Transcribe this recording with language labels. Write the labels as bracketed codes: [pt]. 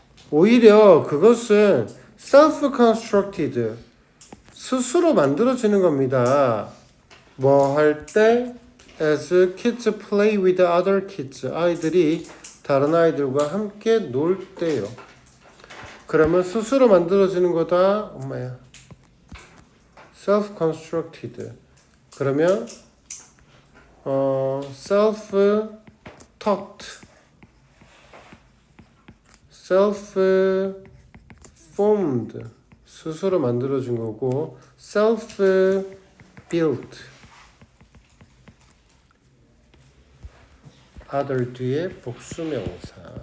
[ko] 오히려 그것은 self-constructed, 스스로 만들어지는 겁니다. 뭐 할 때? [en] As kids play with other kids. [ko] 아이들이 다른 아이들과 함께 놀 때요. 그러면 스스로 만들어지는 거다. 엄마야. self-constructed. 그러면 self-taught, self-formed, 스스로 만들어진 거고, self-built, other 뒤에 복수명사.